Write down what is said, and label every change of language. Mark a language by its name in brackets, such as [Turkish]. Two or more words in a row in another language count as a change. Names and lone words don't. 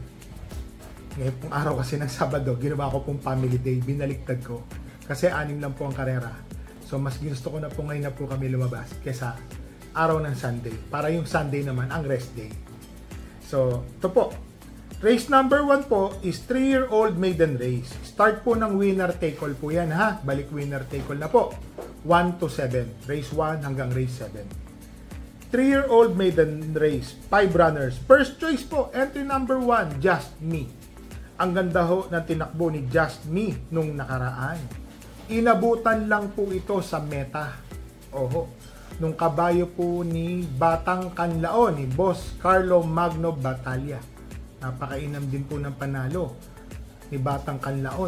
[Filipino] Ngayon pong araw kasi ng Sabado, ginawa ko pong family day, binaliktad ko. Kasi 6 lang po ang karera. So, mas gusto ko na po ngayon na po kami lumabas kesa araw ng Sunday. Para yung Sunday naman, ang rest day. [English] So, [Filipino] ito po. [English] Race number 1 po is 3-year-old maiden race. [Filipino] Start po ng [English] winner take all [Filipino] po yan ha. Balik [English] winner take all [Filipino] na po. [English] 1 to 7. Race 1 hanggang race 7. 3-year-old maiden race. 5 runners. First choice po, entry number 1, Just Me. [Filipino] Ang ganda ho ng tinakbo ni Just Me nung nakaraan. Inabutan lang po ito sa meta. Oho. Nung kabayo po ni Batang Kanlaon, ni Boss Carlo Magno Batalya. Napakainam din po ng panalo ni Batang Kanlaon.